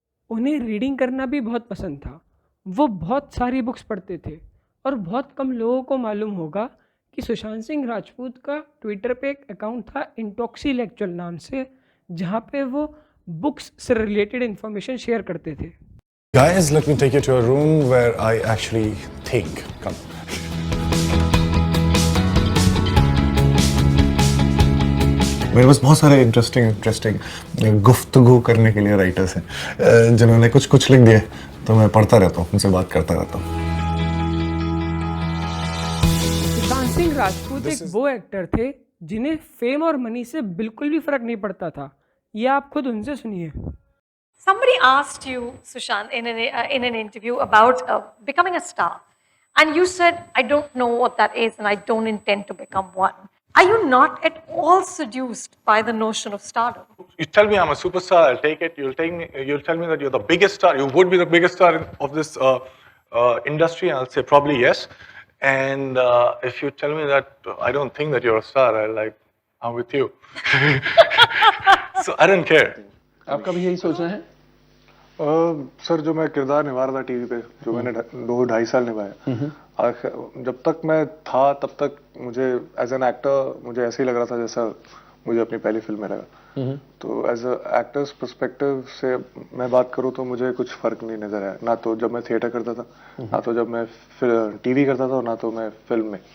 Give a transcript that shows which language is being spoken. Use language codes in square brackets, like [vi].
[hi] उन्हें रीडिंग करना भी बहुत पसंद था। वो बहुत सारी बुक्स पढ़ते थे और बहुत कम लोगों को मालूम होगा कि सुशांत सिंह राजपूत का ट्विटर पे एक अकाउंट था इंटॉक्सीलेक्चुअल नाम से, जहाँ पे वो बुक्स से रिलेटेड इन्फॉर्मेशन शेयर करते थे। [en] Guys, let me take you to a room where I actually think. Come. [hi] मेरे पास बहुत सारे इंटरेस्टिंग गुफ्तगू करने के लिए राइटर्स हैं जिन्होंने कुछ लिख दिए, तो मैं पढ़ता रहता हूँ, उनसे बात करता रहता हूँ। सुशांत सिंह राजपूत एक वो एक्टर थे जिन्हें फेम और मनी से बिल्कुल भी फर्क नहीं पड़ता था। ये आप खुद उनसे सुनिए। [en] Somebody asked you, Sushant, in an interview about becoming a star, and you said, "I don't know what that is, and I don't intend to become one." Are you not at all seduced by the notion of stardom? You tell me I'm a superstar, I'll take it. You'll tell me that you're the biggest star. You would be the biggest star of this industry, and I'll say probably yes. And if you tell me that I don't think that you're a star, I'm with you. So I don't care. [hi] आपका भी यही सोचना है? Sir, जो मैं किरदार निभा रहा था टीवी पे, जो मैंने 2-2.5 साल निभाया, जब तक मैं था तब तक मुझे एज एन एक्टर मुझे ऐसे ही लग रहा था जैसा मुझे अपनी पहली फिल्म में लगा। तो एज अ एक्टर्स पर्सपेक्टिव से मैं बात करूँ तो मुझे कुछ फर्क नहीं नजर आया, ना तो जब मैं थिएटर करता था, ना तो जब मैं टीवी करता था, ना तो मैं फिल्म में।